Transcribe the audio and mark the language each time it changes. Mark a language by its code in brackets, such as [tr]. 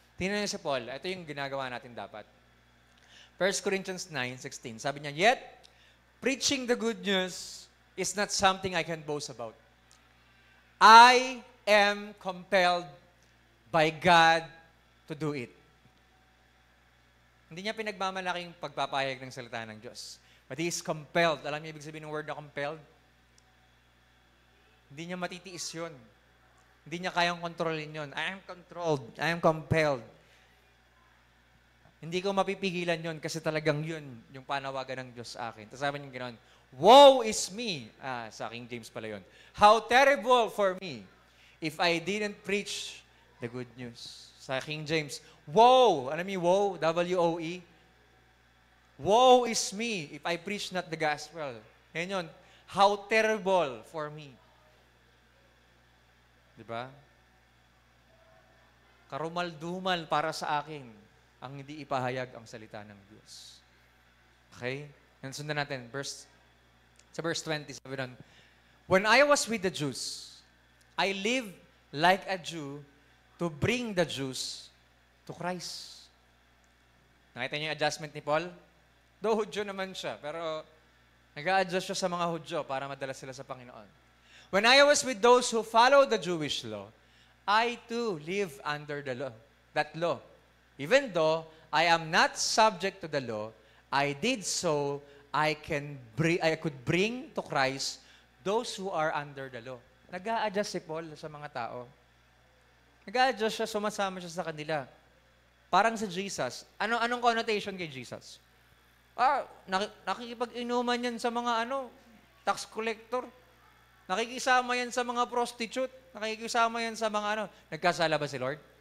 [tl] Tingnan niyo si Paul, ito yung ginagawa natin dapat. [en] 1 Corinthians 9:16, [tl] sabi niya, [en] "Yet, preaching the good news is not something I can boast about. I am compelled by God to do it." [tl] Hindi niya pinagmamalaking pagpapahayag ng salita ng Diyos. [en] But he is compelled. [tl] Alam niyo ibig sabihin ng word na compelled? Hindi niya matitiis yun. Hindi niya kayang kontrolin yun. [en] I am controlled. I am compelled. [tl] Hindi ko mapipigilan yun kasi talagang yun yung panawagan ng Diyos sa akin. Tapos sabi niya gano'n, [en] "Woe is me." [tl] Sa King James pala yun. [en] "How terrible for me if I didn't preach the good news." [tl] Sa King James, woe. Alam niyo woe? W-O-E. [en] Woe is me if I preach not the gospel. [tl] Yan yun. [en] How terrible for me. [tl] Diba? Karumal-dumal para sa akin ang hindi ipahayag ang salita ng Diyos. Okay? Yan, sundan natin. Sa verse 20, sabi nun, [en] "When I was with the Jews, I lived like a Jew to bring the Jews to Christ." [tl] Nakita niyo yung adjustment ni Paul? Though Hudyo naman siya, pero nag-a-adjust siya sa mga Hudyo para madala sila sa Panginoon. [en] "When I was with those who follow the Jewish law, I too live under that law. Even though I am not subject to the law, I did so I could bring to Christ those who are under the law." [tl] Nag-a-adjust si Paul sa mga tao. Nag-a-adjust siya, sumasama siya sa kanila. Parang sa Jesus. Anong connotation kay Jesus? Nakikipag-inuman yan sa mga tax collector. Nakikisama yan sa mga prostitute. Nakikisama yan sa mga Nagkasala ba si Lord?